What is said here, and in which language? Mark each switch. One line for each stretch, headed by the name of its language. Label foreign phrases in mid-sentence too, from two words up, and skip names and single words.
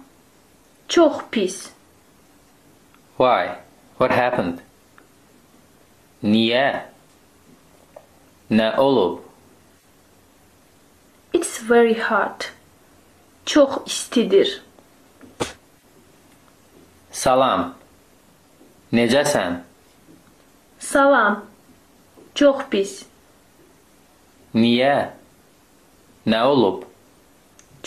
Azerbaijani: Çox pis.
English: Why? What happened?
Azerbaijani: Niyə? Nə olub?
English: It's very hot.
Azerbaijani: Çox istidir. Salam. Necəsən? Salam. Çox pis. Niyə? Nə olub?